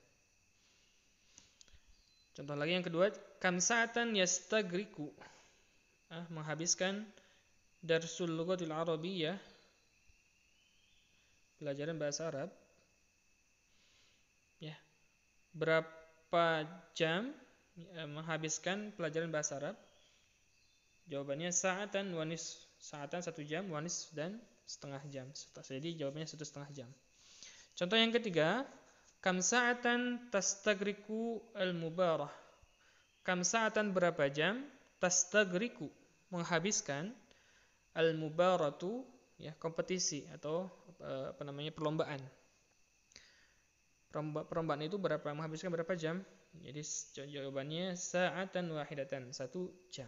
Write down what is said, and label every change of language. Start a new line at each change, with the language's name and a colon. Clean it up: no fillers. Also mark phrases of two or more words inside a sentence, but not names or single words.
Indonesian: Contoh lagi yang kedua,
Arabic: كم ساعة يستغرق,
Indonesian: menghabiskan
Arabic: درس اللغة العربية,
Indonesian: pelajaran bahasa Arab. Ya. berapa jam menghabiskan pelajaran bahasa Arab? Jawabannya
Arabic: ساعة ونصف.
Indonesian: Sa'atan 1 jam, wanis dan setengah jam. Jadi jawabannya 1,5 jam. Contoh yang ketiga,
Arabic: كم ساعة تستغرق المباراة. كم ساعة
Indonesian: berapa jam? Tastagriku menghabiskan al-mubaratu ya kompetisi atau perlombaan. Perlombaan itu menghabiskan berapa jam? Jadi jawabannya
Arabic: ساعة واحدة,
Indonesian: 1 jam.